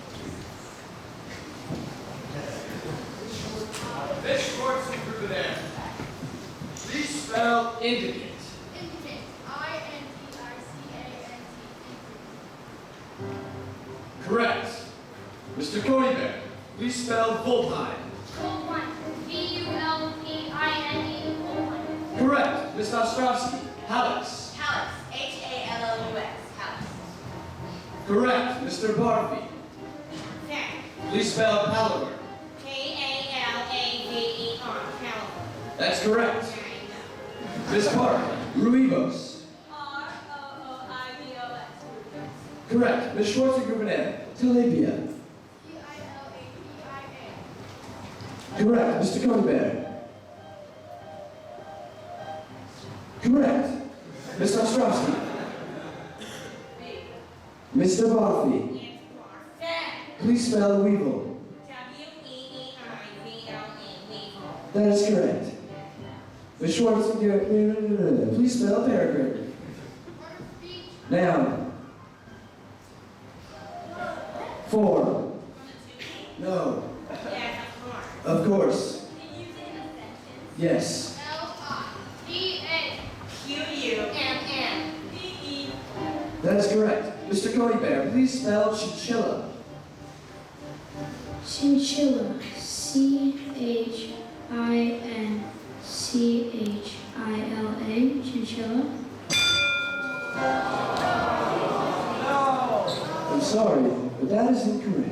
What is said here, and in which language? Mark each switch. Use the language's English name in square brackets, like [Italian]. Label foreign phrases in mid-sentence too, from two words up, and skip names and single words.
[English] Miss Schwartz and Rubenaire, please spell indicate. Indicate. I-N-D-I-C-A-T-E. Mr. Corybear, please spell Volpine. Volpine. V-U-L-P-I-N-E. Volpine. Correct. Ms. Ostrovsky, Hallux. Hallux. H-A-L-L-U-X. Hallux. Correct. Mr. Barfi, Sir. please spell Palaver. K-A-L-A-V-E-R. Caliber. That's correct. There you go. Ms. Park, Ruibos. R-O-O-I-B-O-S. Correct. Ms. Schwarzenegger, Tilapia. P-I-L-A-P-I-A. Correct. Mr. Corybear. Correct. Ms. Ostrovsky. B. Mr. Barfi, It's Barfett. please spell Weevil. W-E-E-I-V-L-E. Weevil. That is correct. Ms. Schwarzenegger, please spell Peregrine. Word of speech. Noun. 4. No. Yes, of course. Of course. Can you use it in a sentence? Yes. L-I-D-A. Q-U-M-M. D-E. That is correct. Mr. Corybear, please spell chinchilla. Chinchilla. C-H-I-N-C-H-I-L-A. Chinchilla. I'm sorry, but that is incorrect.